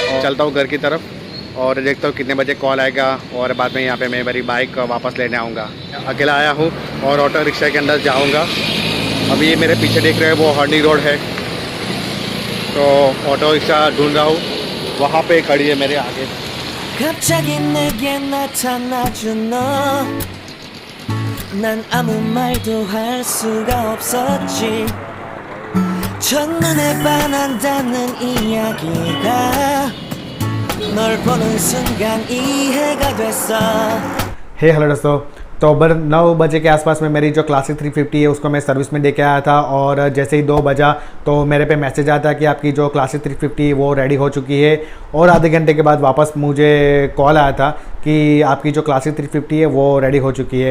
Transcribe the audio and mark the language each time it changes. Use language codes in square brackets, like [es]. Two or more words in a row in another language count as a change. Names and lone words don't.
[hi] और चलता हूँ घर की तरफ और देखता हूँ कितने बजे कॉल आएगा और बाद में यहाँ पे मैं मेरी बाइक वापस लेने आऊँगा। अकेला आया हूँ और [en] auto rickshaw [hi] के अंदर जाऊँगा। अभी ये मेरे पीछे देख रहे हैं वो हर्नी रोड है। तो [en] auto rickshaw [hi] ढूंढ रहा हूँ, वहाँ पे खड़ी है मेरे आगे। [ko] 갑자기 내게 나타나준 너, 난 아무 말도 할 수가 없었지. 첫눈에 반한다는 이야기가 널 보는 순간 이해가 됐어. [hi] हेलो दोस्तों, तो 9 बजे के आसपास में मेरी जो क्लासिक 350 है उसको मैं सर्विस में लेके आया था। और जैसे ही 2 बजा तो मेरे पे मैसेज आता कि आपकी जो क्लासिक 350 वो रेडी हो चुकी है। और आधे घंटे के बाद वापस मुझे कॉल आया था कि आपकी जो क्लासिक 350 है वो रेडी हो चुकी है।